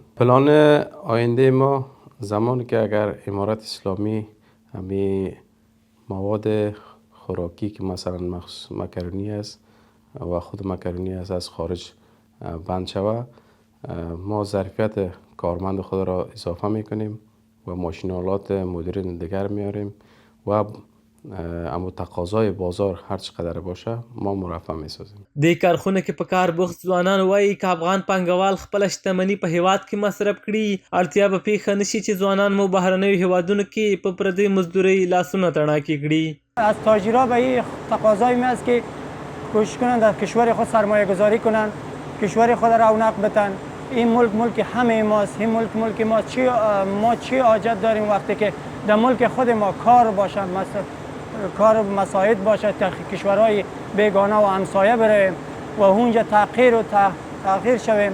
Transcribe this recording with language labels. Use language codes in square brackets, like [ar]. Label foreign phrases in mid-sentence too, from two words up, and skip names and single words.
[fa] پلان آینده ما زمانی که اگر امارت اسلامی همه مواد خوراکی که مثلا مکرونی است و خود مکرونی است از خارج بند شود ما ظرفیت کارمند خود را اضافه میکنیم و ماشینالات مدرن دیگر میاریم و اما تقاضای بازار هر چقدر باشه ما مرفع میسازیم. [ps] دې کارخونه کې په کار بوخت ځوانان وایي که افغان پانګوال خپله شتمني په هیواد کې مصرف کړي اړتیا به پیښه نشي چې ځوانان مو بهرنیو هیوادونو کې په پردۍ مزدورۍ لاسونه تڼاکې کړي. [fa] از تاجرها به این تقاضای می است که کوشش کنند در کشور خود سرمایه گذاری کنند، کشور خود را رونق بدن. این ملک همه ماست، این ملک ماست. ما چی حاجت داریم وقتی که در ملک خود ما کار باشند، کار مساعد باشد تا کشورهای بیگانه و همسایه بریم و اونجا تغییر شویم.